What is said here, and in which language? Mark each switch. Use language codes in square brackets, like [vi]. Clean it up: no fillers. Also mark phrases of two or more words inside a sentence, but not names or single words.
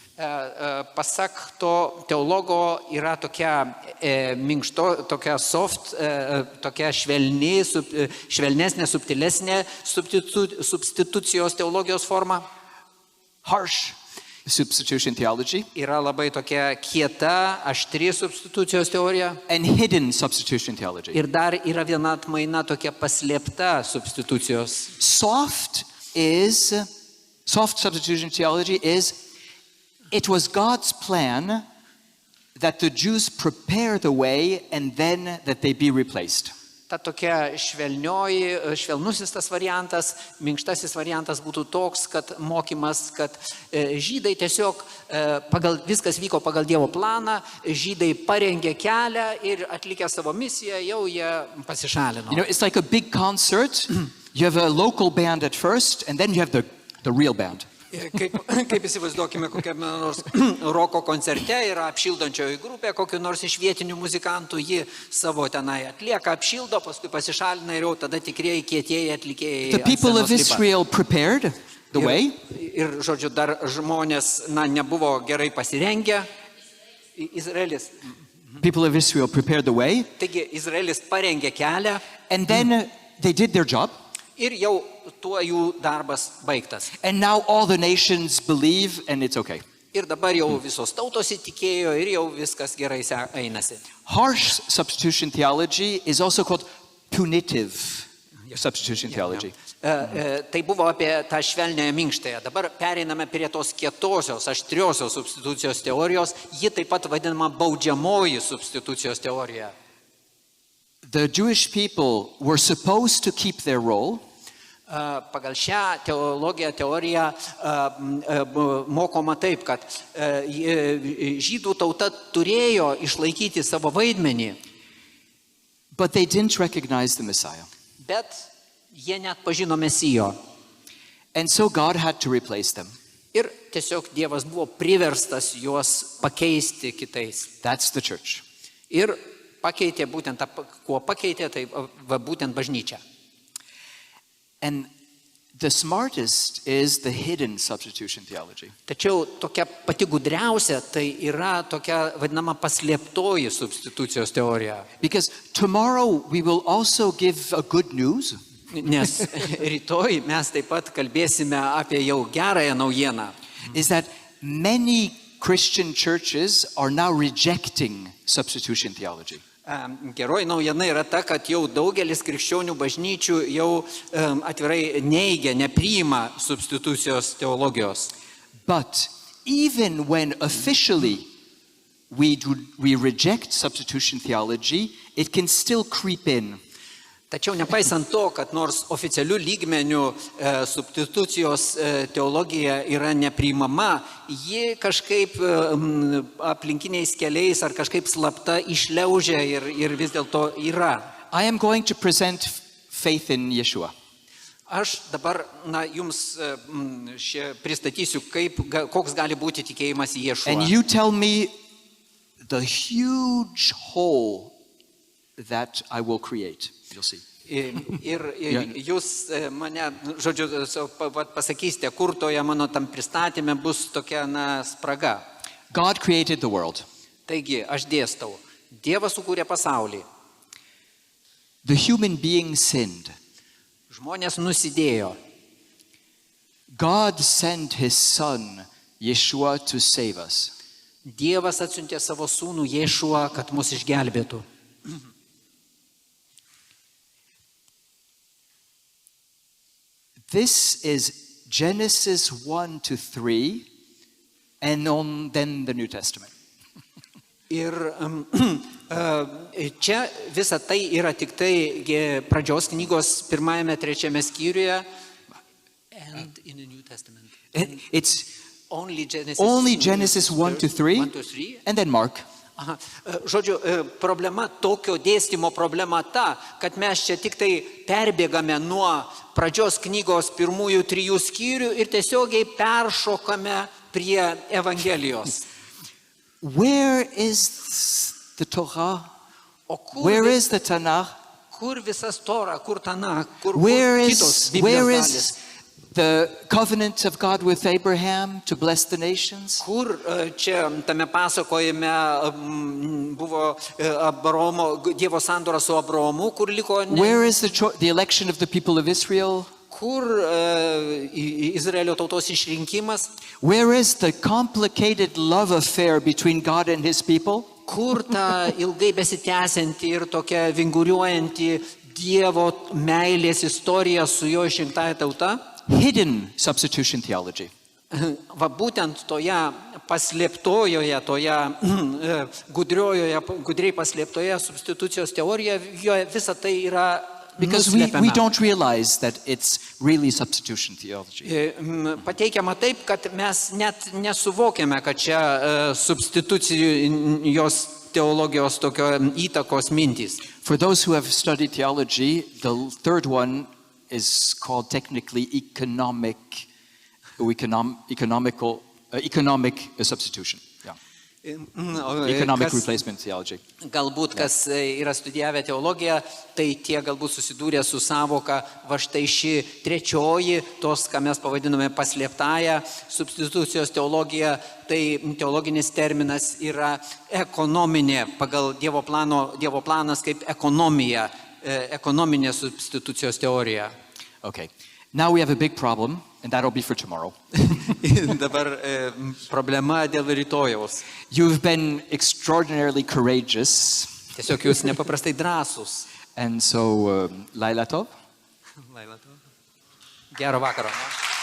[lt] Pasak to teologo yra tokia minkšto, tokia soft, tokia švelnesnė, subtilesnė substitucijos teologijos forma. [en] Harsh substitution theology. [lt] Yra labai tokia kieta, aštri substitucijos teorija. [en] And hidden substitution theology. [lt] Ir dar yra viena atmaina tokia paslėpta substitucijos. [en] Soft substitution theology is it was God's plan that the Jews prepare the way and then that they be replaced. [lt] Ta tokia švelnusis tas variantas, minkštasis variantas būtų toks, kad mokymas, kad žydai tiesiog viskas vyko pagal Dievo planą, žydai parengė kelią ir atlikę savo misiją, jau jie pasišalino. [en] You know, it's like a big concert. You have a local band at first and then you have the real band. [lt] Kaip įsivaizduokime, kokiame nors roko koncerte yra apšildančioji grupė, kokiu nors iš vietinių muzikantų, ji savo tenai atlieka, apšildo, paskui pasišalina ir jau tada tikrieji kietieji atlikėjai. [en] The people of Israel prepared the way. [lt] Ir žodžiu, dar žmonės nebuvo gerai pasirengę. Izraelis. [en] People of Israel prepared the way. [lt] Taigi Izraelis parengė kelią. [en] And then they did their job. [lt] Ir jau tuo jų darbas baigtas. [en] And now all the nations believe and it's okay. [lt] Ir dabar jau visos tautos įtikėjo ir jau viskas gerai einasi. [en] Harsh substitution theology is also called punitive substitution theology. [lt] Tai buvo apie tą švelnąją minkštąją. Dabar pereiname prie tos kietosios, aštriosios substitucijos teorijos. Ji taip pat vadinama baudžiamoji substitucijos teorija. [en] The Jewish people were supposed to keep their role. [lt] Pagal šią teoriją mokoma taip, kad žydų tauta turėjo išlaikyti savo vaidmenį. [en] But they didn't recognize the Messiah. [lt] Bet jie net pažino Mesijo. [en] And so God had to replace them. [lt] Ir tiesiog Dievas buvo priverstas juos pakeisti kitais. [en] That's the church. [lt] Ir pakeitė būtent, kuo pakeitė, tai būtent bažnyčia. [en] And the smartest is the hidden substitution theology. [lt] Tačiau tokia pati gudriausia, tai yra tokia vadinama paslėptoji substitucijos teorija. [en] Because tomorrow we will also give a good news. [lt] Nes rytoj mes taip pat kalbėsime apie jau gerąją naujieną. [en] Is that many Christian churches are now rejecting substitution theology. [lt] Geroji naujiena yra ta, kad jau daugelis krikščionių bažnyčių jau atvirai neigia, nepriima substitucijos teologijos. [en] But even when officially we reject substitution theology, it can still creep in. [lt] Tačiau nepaisant to, kad nors oficialių lygmenių substitucijos teologija yra nepriimama, ji kažkaip aplinkiniais keliais ar kažkaip slapta išliaužia ir vis dėlto yra. [en] I am going to present faith in Yeshua. [lt] Aš dabar jums pristatysiu, koks gali būti tikėjimas į Ješuą. [en] And you tell me the huge hole that I will create. You'll see. [lt] Ir jūs mane, žodžiu, pasakysite, kur toje mano tam pristatyme bus tokia spraga. [en] God created the world. [lt] Taigi, aš dėstau. Dievas sukūrė pasaulį. [en] The human being sinned. [lt] Žmonės nusidėjo. [en] God sent his son, Yeshua, to save us. [lt] Dievas atsiuntė savo sūnų Ješuą, kad mus išgelbėtų. [en] This is Genesis 1 to 3, and then the New Testament. [lt] Ir čia visa tai yra tik tai pradžios knygos 1-3 skyriuje. [en] And in the New Testament. It's Only Genesis 1 to 3, and then Mark. Aha. [lt] Žodžiu, problema, tokio dėstymo problema ta, kad mes čia tik tai perbėgame nuo pradžios knygos 1-3 skyrių ir tiesiogiai peršokame prie Evangelijos. [en] Where is the Torah? [lt] O kur, [en] Where is the Tanakh? [lt] kur visas Tora, kur Tanakh, kur [en] Where [lt] kitos [en] is [lt] Biblijos dalis? [en] the covenant of God with Abraham to bless the nations? [lt] Kur čia tame pasakojime buvo Dievo sandora su Abraomu, kur liko... [en] Where is the election of the people of Israel? [lt] Kur Izraelio tautos išrinkimas? [en] Where is the complicated love affair between God and his people? [lt] Kur ta ilgai besitęsianti ir tokia vinguriuojanti Dievo meilės istorija su jo išrinktaja tauta? [en] Hidden substitution theology. [lt] Va būtent toje paslėptojoje, toje gudriai paslėptoje substitucijos teorijoje visa tai yra [en] Because we don't realize that it's really substitution theology. [lt] Pateikiama taip, kad mes net nesuvokiame, kad čia substitucijos teologijos tokio įtakos mintys. [en] For those who have studied theology, the third one is called technically economic substitution. Yeah. Economic replacement theology. [lt] Galbūt, kas yra studijavę teologiją, tai tie galbūt susidūrė su savoka, va štai ši trečioji, tos, ką mes pavadiname paslėptąją substitucijos teologija, tai teologinis terminas yra ekonominė, pagal Dievo planas kaip ekonomija, ekonominė substitucijos teorija. [en] Okay. Now we have a big problem, and that'll be for tomorrow. [lt] Dabar problema dėl rytojaus. [en] You've been extraordinarily courageous. [lt] Tiesiog jūs nepaprastai drąsūs. [en] And so, [he] לילה טוב. [lt] Gero vakaro.